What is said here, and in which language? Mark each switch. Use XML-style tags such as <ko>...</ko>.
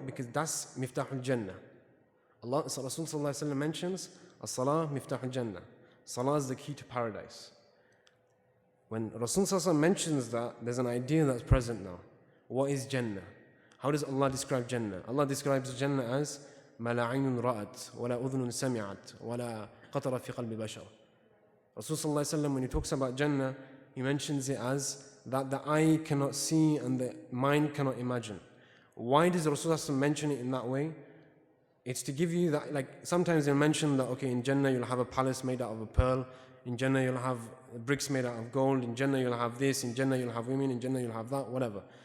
<en>Because that's miftahul jannah. Allah, Rasul sallallahu alaihi wasallam mentions, as-salah miftahul jannah. Salah is the key to paradise. When Rasul sallallahu alaihi wasallam mentions that, there's an idea that's present now. What is jannah? How does Allah describe jannah? Allah describes jannah as</en> <ar>ما لا عين رأت ولا أذن سمعت ولا قطر في قلب بشر.</ar> <en>Rasul sallallahu alaihi wasallam, when he talks about jannah, he mentions it as that the eye cannot see and the mind cannot imagine. Why does Rasul sallallahu alaihi wasallam mention it in that way? It's to give you that, sometimes they'll mention that, okay, in Jannah you'll have a palace made out of a pearl, in Jannah you'll have bricks made out of gold, in Jannah you'll have this, in Jannah you'll have women, in Jannah you'll have that, whatever.</en>